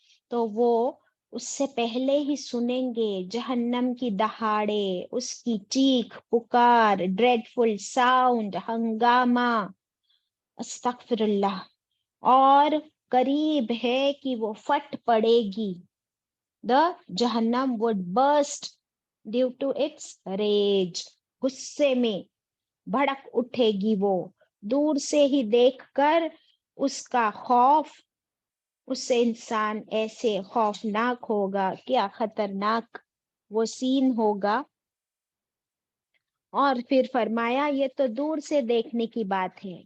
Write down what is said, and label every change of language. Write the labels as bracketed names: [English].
[Urdu] تو وہ اس سے پہلے ہی سنیں گے جہنم کی دہاڑے، اس کی چیخ پکار، ڈریڈفل ساؤنڈ، ہنگامہ، استغفر اللہ، اور قریب ہے کہ وہ پھٹ پڑے گی. [English] The جہنم would burst due to its rage. [Urdu] غصے میں بھڑک اٹھے گی وہ. دور سے ہی دیکھ کر اس کا خوف، اس سے انسان ایسے خوفناک ہوگا، کیا خطرناک وہ سین ہوگا. اور پھر فرمایا یہ تو دور سے دیکھنے کی بات ہے.